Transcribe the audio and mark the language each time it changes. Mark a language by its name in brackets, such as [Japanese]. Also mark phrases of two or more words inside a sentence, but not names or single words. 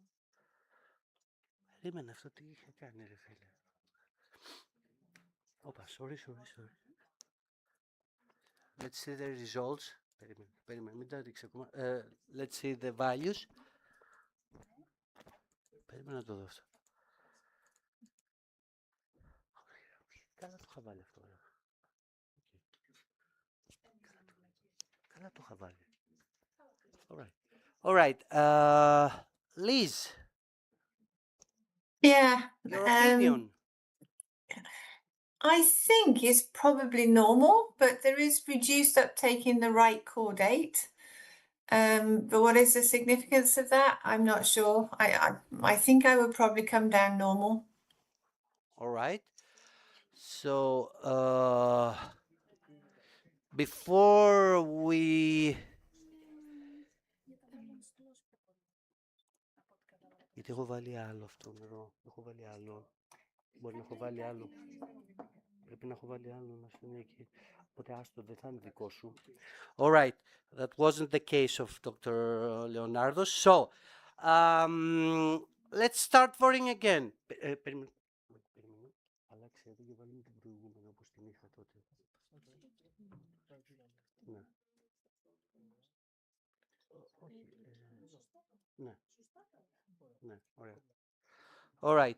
[Greek] Περίμενε αυτό τι είχε κάνει ρε φίλε. Όπα, [English] sorry. Let's see the results. [Greek] Περίμενε, μην τα ρίξει ακόμα. [English] Let's see the values. [Greek] Περίμενε να το δω αυτό. Καλά το είχα βάλει αυτό. Καλά το είχα βάλει. [English] All right. Liz. Yeah. Your opinion. I think it's probably normal, but there is reduced uptake in the right caudate. But what is the significance of that? I'm not sure. I think I would probably come down normal. All right. So before we [Greek] γιατί έχω βάλει άλλο αυτό νερό. Έχω βάλει άλλο. Μπορεί να έχω βάλει άλλο. Πρέπει να έχω βάλει άλλο να στείλει εκεί. Οπότε άστο, δεν θα είναι δικό σου. [English] All right. That wasn't the case of Dr. Leonardo. So, let's start voting again. [Greek] Περίμενε. Αλλάξε εδώ και βάλουμε την προηγούμενη όπως την είχα τότε. Ναι. Ναι. Ναι, ωραία. [English] All right.